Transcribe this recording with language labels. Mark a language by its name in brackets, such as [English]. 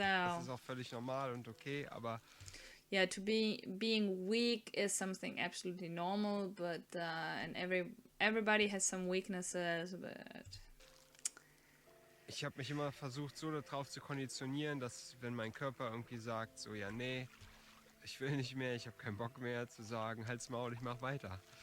[German] ist auch völlig normal und okay, aber [English] yeah, to be being weak is something absolutely normal, but and everybody has some weaknesses, but [German] Ich habe mich immer versucht, so darauf zu konditionieren, dass wenn mein Körper irgendwie sagt, so ja, nee, ich will nicht mehr, ich habe keinen Bock mehr, zu sagen, halt's Maul, ich mach weiter.